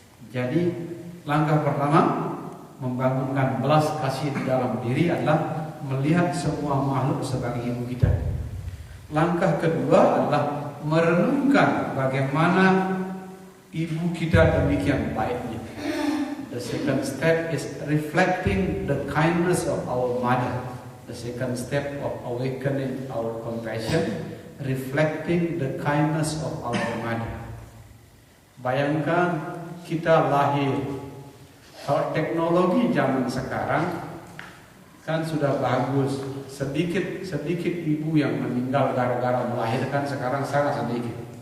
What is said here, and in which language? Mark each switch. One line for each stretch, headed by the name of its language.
Indonesian: Jadi langkah pertama membangunkan belas kasih di dalam diri adalah melihat semua makhluk sebagai ibu kita. Langkah kedua adalah merenungkan bagaimana ibu kita demikian baiknya.
English: The second step is reflecting the kindness of our mother. The second step of awakening our compassion, reflecting the kindness of our mother.
Indonesian: Bayangkan kita lahir. Kalau teknologi zaman sekarang kan sudah bagus, sedikit ibu yang meninggal gara-gara melahirkan sekarang sangat sedikit.